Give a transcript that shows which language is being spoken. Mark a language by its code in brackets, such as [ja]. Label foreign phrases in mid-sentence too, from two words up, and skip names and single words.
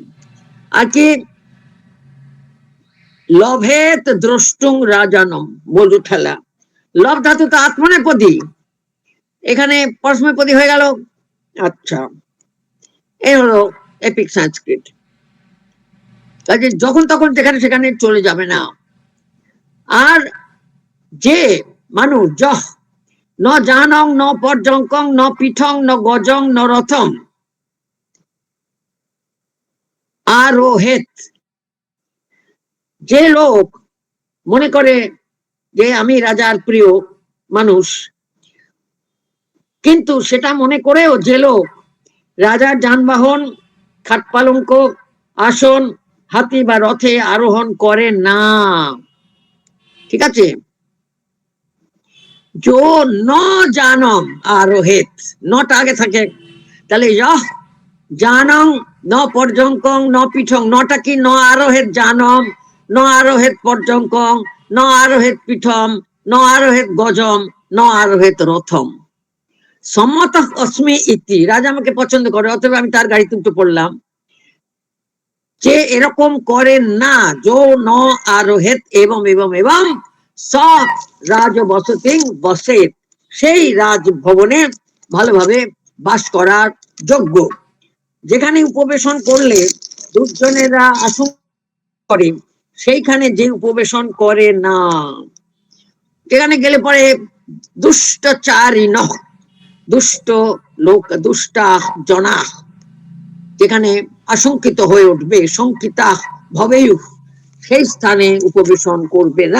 [bn] আর কি [sa] लभेत द्रष्टुम् राजानम्, [bn] বলু ঠেলা, লভ ধাতু তো আত্মনেপদী, এখানে পরস্ময়পদী হয়ে গেল। আচ্ছা, এই হলো এপিক সংস্কৃত। কাজে যখন তখন যেখানে সেখানে চলে যাবে না। আর যে মানুষ [sa] यः न यानं न पर्यङ्कं न पीठं न गजं न रथम् आरोहेत्, [bn] যে লোক মনে করে যে আমি রাজার প্রিয় মানুষ, কিন্তু সেটা মনে করেও যে লোক রাজার যানবাহন খাট পালঙ্ক আসন হাতি বা রথে আরোহণ করে না, ঠিক আছে, [sa] यो न यानं आरोहेत्, [bn] নটা আগে থাকে, তাহলে [sa] यः यानं न पर्यङ्कं न पीठं, [bn] নটা কি [sa] न आरोहेत् यानम्, न आरोहेत् पर्यङ्कं, न आरोहेत् पीठम्, न आरोहेत् गजम्, न आरोहेत् रथम्, सम्मतः अस्मि इति, [bn] রাজা আমাকে পছন্দ করে অতএব আমি তার গাড়িতে উঠে পড়লাম। যে এরকম করে না, [sa] यो न आरोहेत् एवं एवं एवं स राजवसतिं [bn] বসেত, সেই রাজভবনে ভালোভাবে বাস করার যজ্ঞ, যেখানে উপবেশন করলে দুর্জনেরা আশঙ্কা করে, সেইখানে যে উপবেশন করে না, যেখানে গেলে পরে দুষ্টচারিণ, দুষ্ট লোক, দুষ্টা জনা, যেখানে আশঙ্কিত হয়ে উঠবে, [sa] शङ्किताः भवेयुः, [bn] সেই স্থানে উপবেশন করবে না।